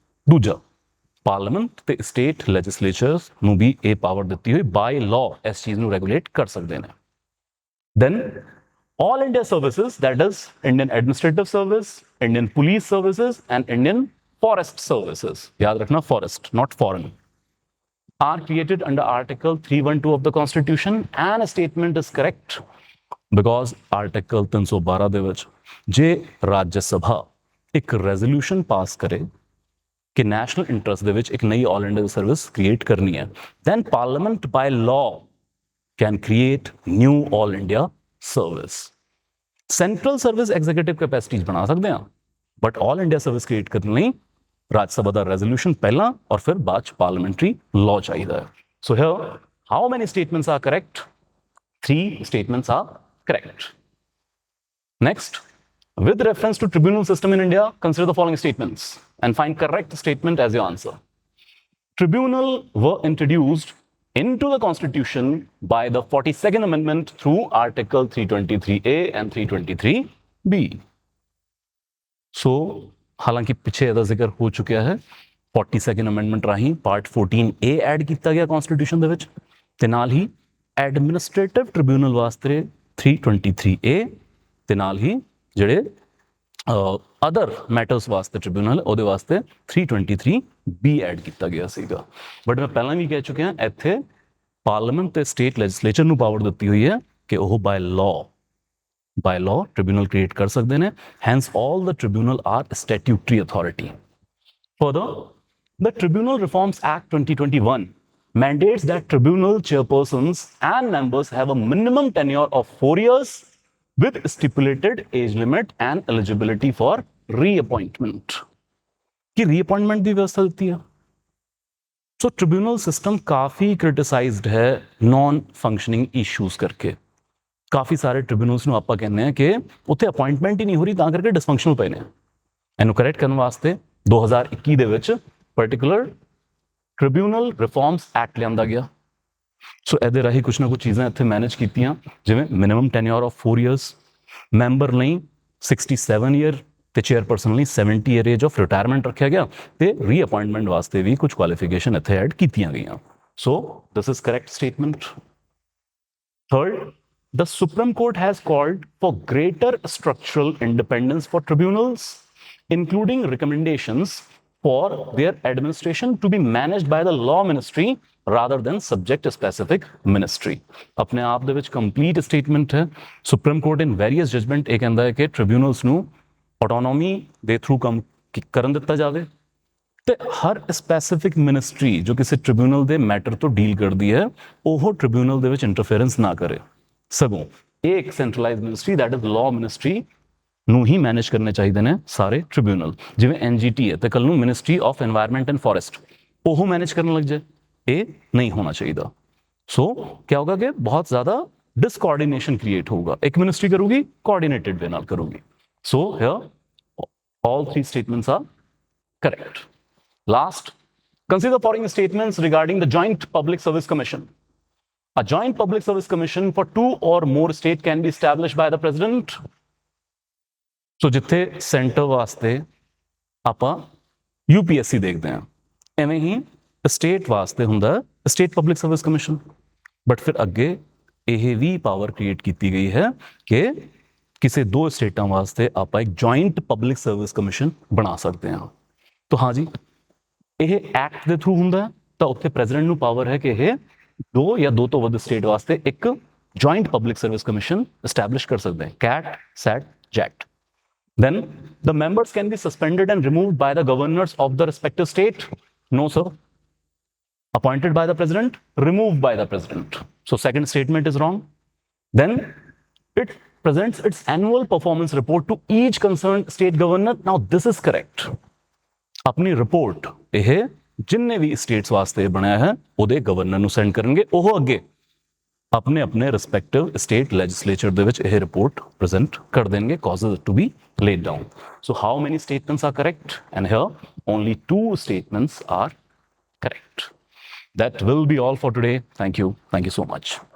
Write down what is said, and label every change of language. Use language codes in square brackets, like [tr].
[pa] ਦੂਜਾ, ਪਾਰਲੀਮੈਂਟ ਤੇ ਸਟੇਟ ਲੈਜਿਸਲੇਚਰਸ ਨੂੰ ਵੀ ਇਹ ਪਾਵਰ ਦਿੱਤੀ ਹੋਈ ਬਾਈ ਲਾਅ ਇਸ ਚੀਜ਼ ਨੂੰ ਰੈਗੂਲੇਟ ਕਰ ਸਕਦੇ ਨੇ। [en] then all India services, that is Indian Administrative Service, Indian Police Services and Indian Forest Services, [pa] yaad rakhna [en] forest, not foreign, are created under Article 312 of the Constitution, and a statement is correct because [pa] Article 312 ਦੇ ਵਿੱਚ ਜੇ ਰਾਜ ਸਭਾ ਇੱਕ resolution ਪਾਸ ਕਰੇ ਕਿ national interest ਦੇ ਵਿੱਚ ਇੱਕ ਨਈ ਆਲ ਇੰਡੀਆ ਸਰਵਿਸ ਕ੍ਰੀਏਟ ਕਰਨੀ ਹੈ, [en] then Parliament by law can create new all India service. [pa] Central service executive capacities ਬਣਾ ਸਕਦੇ ਹਾਂ, but all India service create ਕਰਨ ਲਈ ਰਾਜ ਸਭਾ ਦਾ ਰੈਜ਼ੋਲੂਸ਼ਨ ਪਹਿਲਾਂ ਔਰ ਫਿਰ ਬਾਅਦ ਚ ਪਾਰਲੀਮੈਂਟਰੀ ਲਾਅ ਚਾਹੀਦਾ ਹੈ। [en] So here how many statements are correct? 3 statements are correct. Next, with reference to tribunal system in India, consider the following statements and find correct statement as your answer. Tribunal were introduced into the Constitution by the 42nd Amendment through Article 323A and 323B. [pa] So, ਹਾਲਾਂਕਿ ਪਿੱਛੇ ਇਹਦਾ ਜ਼ਿਕਰ ਹੋ ਚੁੱਕਿਆ ਹੈ, 42nd Amendment ਰਾਹੀਂ part 14A add ਕੀਤਾ ਗਿਆ ਕਨਸਟੀਟਿਊਸ਼ਨ ਦੇ ਵਿੱਚ, ਤੇ ਨਾਲ ਹੀ ਐਡਮਿਨਿਸਟ੍ਰੇਟਿਵ ਟ੍ਰਿਬਿਊਨਲ ਵਾਸਤੇ 323A, ਤੇ ਨਾਲ ਹੀ ਜਿਹੜੇ ਅਦਰ ਮੈਟਰਸ ਵਾਸਤੇ ਟ੍ਰਿਬਿਊਨਲ ਉਹਦੇ ਵਾਸਤੇ 323B ਐਡ ਕੀਤਾ ਗਿਆ ਸੀਗਾ। ਬਟ ਮੈਂ ਪਹਿਲਾਂ ਵੀ ਕਹਿ ਚੁੱਕਿਆ, ਇੱਥੇ ਪਾਰਲੀਮੈਂਟ ਤੇ ਸਟੇਟ ਲੈਜਿਸਲੇਚਰ ਨੂੰ ਪਾਵਰ ਦਿੱਤੀ ਹੋਈ ਹੈ ਕਿ ਉਹ ਬਾਈ ਲਾਅ tribunal create ਕਰ ਸਕਦੇ ਨੇ, [en] hence all the tribunal are statutory authority. Further, the Tribunal Reforms Act 2021 mandates that tribunal chairpersons and members have a minimum tenure of 4 years with stipulated age limit and eligibility for reappointment. [pa] कि reappointment ਦੀ ਵਿਵਸਥਾ ਦਿੱਤੀ ਹੈ। ਸੋ tribunal system ਕਾਫੀ ਕ੍ਰਿਟਿਸਾਈਜ਼ਡ ਹੈ ਨॉन functioning issues ਕਰਕੇ। ਕਾਫੀ ਸਾਰੇ ਟ੍ਰਿਬਿਊਨਲਸ ਨੂੰ ਆਪਾਂ ਕਹਿੰਦੇ ਆ ਕਿ ਉੱਥੇ ਅਪਾਇੰਟਮੈਂਟ ਹੀ ਨਹੀਂ ਹੋ ਰਹੀ, ਤਾਂ ਕਰਕੇ ਡਿਸਫੰਕਸ਼ਨਲ ਪਏ ਨੇ। ਇਹਨੂੰ ਕਰੈਕਟ ਕਰਨ ਵਾਸਤੇ 2021 ਦੇ ਵਿੱਚ ਪਾਰਟਿਕੂਲਰ ਟ੍ਰਿਬਿਊਨਲ ਰਿਫਾਰਮਸ ਐਕਟ ਲਿਆਂਦਾ ਗਿਆ। ਸੋ ਇਹਦੇ ਰਾਹੀਂ ਕੁਛ ਨਾ ਕੁਛ ਚੀਜ਼ਾਂ ਇੱਥੇ ਮੈਨੇਜ ਕੀਤੀਆਂ, ਜਿਵੇਂ minimum tenure of 4 years, member ਲਈ 67 year ਤੇ ਚੇਅਰਪਰਸਨ ਲਈ 70 year ਏਜ ਆਫ ਰਿਟਾਇਰਮੈਂਟ ਰੱਖਿਆ ਗਿਆ, ਤੇ ਰੀਅਪਾਇੰਟਮੈਂਟ ਵਾਸਤੇ ਵੀ ਕੁਝ ਕੁਆਲੀਫਿਕੇਸ਼ਨ ਇੱਥੇ ਐਡ ਕੀਤੀਆਂ ਗਈਆਂ। [en] So this is correct statement. Third, the Supreme Court has called for greater structural independence for tribunals, including recommendations for their administration to be managed by the law ministry rather than subject specific ministry. [hi] अपने आप [pa] ਦੇ ਵਿੱਚ complete statement ਹੈ। Supreme court ਇਨ various judgement ਇਹ ਕਹਿੰਦਾ ਹੈ ਕਿ ਟ੍ਰਿਬਿਊਨਲਸ ਨੂੰ ਆਟੋਨੋਮੀ ਦੇ ਥਰੂ ਕੰਮ ਕਰਨ ਦਿੱਤਾ ਜਾਵੇ ਤੇ ਹਰ ਸਪੈਸੀਫਿਕ ਮਿਨਿਸਟਰੀ ਜੋ ਕਿਸੇ ਟ੍ਰਿਬਿਊਨਲ ਦੇ ਮੈਟਰ ਤੋਂ ਡੀਲ ਕਰਦੀ ਹੈ ਉਹ ਟ੍ਰਿਬਿਊਨਲ ਦੇ ਵਿੱਚ ਇੰਟਰਫੇਰੈਂਸ ਨਾ ਕਰੇ, ਸਗੋਂ ਇਹ ਇੱਕ centralised ministry that is law ministry ਨੂੰ ਹੀ ਮੈਨੇਜ ਕਰਨੇ ਚਾਹੀਦੇ ਨੇ ਸਾਰੇ ਟ੍ਰਿਬਿਊਨਲ। ਜਿਵੇਂ ਐਨਜੀਟੀ ਹੈ ਤੇ ਕੱਲ ਨੂੰ ministry of environment and forest ਉਹ ਮੈਨੇਜ ਕਰਨ ਲੱਗ ਜਾਏ, ਇਹ ਨਹੀਂ ਹੋਣਾ ਚਾਹੀਦਾ। [hi] ਸੋ क्या होगा कि बहुत ज़्यादा डिसकोऑर्डिनेशन क्रिएट होगा, एक मिनिस्ट्री करूगी कोऑर्डिनेटेड वे [pa] नाल करूगी। [en] So here all three statements are correct. Last, consider the following statements regarding the Joint Public Service Commission. A Joint Public Service Commission for 2 or more states can be established by the President. [pa] So ਜਿੱਥੇ centre ਵਾਸਤੇ ਆਪਾਂ UPSC ਦੇਖਦੇ ਹਾਂ, ਐਵੇਂ ਹੀ state ਵਾਸਤੇ ਹੁੰਦਾ state public service commission. But ਫਿਰ ਅੱਗੇ ਇਹ ਵੀ ਪਾਵਰ ਕ੍ਰੀਏਟ ਕੀਤੀ ਗਈ ਹੈ ਕਿ ਕਿਸੇ ਦੋ ਸਟੇਟਾਂ ਵਾਸਤੇ ਆਪਾਂ ਇੱਕ ਜੁਆਇੰਟ ਪਬਲਿਕ ਸਰਵਿਸ ਕਮਿਸ਼ਨ ਬਣਾ ਸਕਦੇ ਹਾਂ। ਤਾਂ ਹਾਂ ਜੀ, ਇਹ ਐਕਟ ਦੇ ਥਰੂ ਹੁੰਦਾ ਤਾਂ ਉੱਥੇ ਪ੍ਰੈਜ਼ੀਡੈਂਟ ਨੂੰ ਪਾਵਰ ਹੈ ਕਿ ਇਹ ਦੋ ਜਾਂ ਦੋ ਤੋਂ ਵੱਧ ਸਟੇਟ ਵਾਸਤੇ ਇੱਕ joint public service commission establish ਕਰ ਸਕਦੇ हैं, CAT, SAT, JAT. [en] Then the members can be suspended and removed by the governors of the respective state. No, sir. Appointed by the president, removed by the president. So second statement is wrong. Then it presents its annual performance report to each concerned state governor. Now this is correct. [hi] अपनी report [pa] ਇਹ ਜਿੰਨੇ ਵੀ status ਵਾਸਤੇ ਬਣਾਇਆ ਹੈ ਉਹਦੇ governor ਨੂੰ send ਕਰਨਗੇ, ਉਹ ਅੱਗੇ [hi] अपने अपने रिस्पेक्टिव स्टेट लेजिस्लेचर [pa] ਦੇ ਵਿੱਚ ਇਹ ਰਿਪੋਰਟ ਪ੍ਰੈਜ਼ੈਂਟ ਕਰ ਦੇਣਗੇ, [en] causes it to be laid down. So how many statements are correct? And here only 2 statements are correct. That will be all for today. Thank you so much.